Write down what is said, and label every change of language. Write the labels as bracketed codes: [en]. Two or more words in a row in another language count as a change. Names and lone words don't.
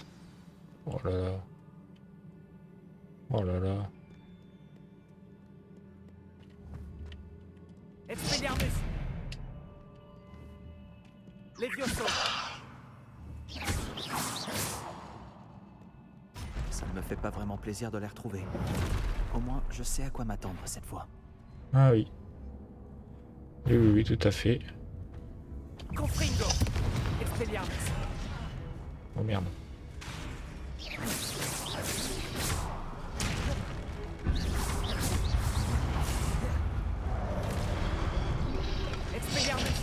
[fr] Oh là là. Oh là là. Expelliarmus. Levioso. Ça ne me fait pas vraiment plaisir de les retrouver. Au moins, je sais à quoi m'attendre cette fois. Ah oui. Oui, tout à fait. Confringo. Expelliarmus. Oh merde. Expelliarmus.